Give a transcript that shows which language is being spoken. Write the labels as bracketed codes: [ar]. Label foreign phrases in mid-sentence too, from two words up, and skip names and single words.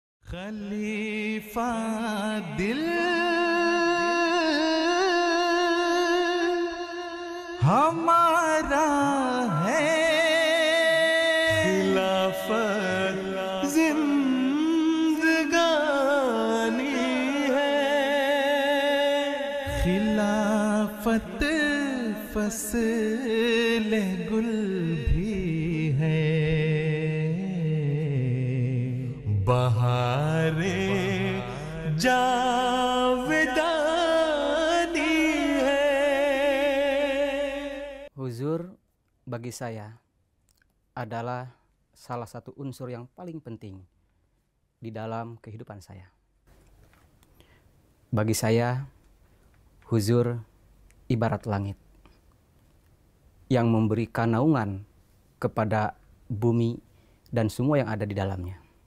[ur] خلیفہ دل ہمارا ہے، خلافت زندگانی ہے، خلافت فصل گل بھی ہے، بہار جاودانی ہے. [id] Huzur bagi saya adalah salah satu unsur yang paling penting di dalam kehidupan saya. Bagi saya, huzur ibarat langit yang memberikan naungan kepada bumi dan semua yang ada di dalamnya.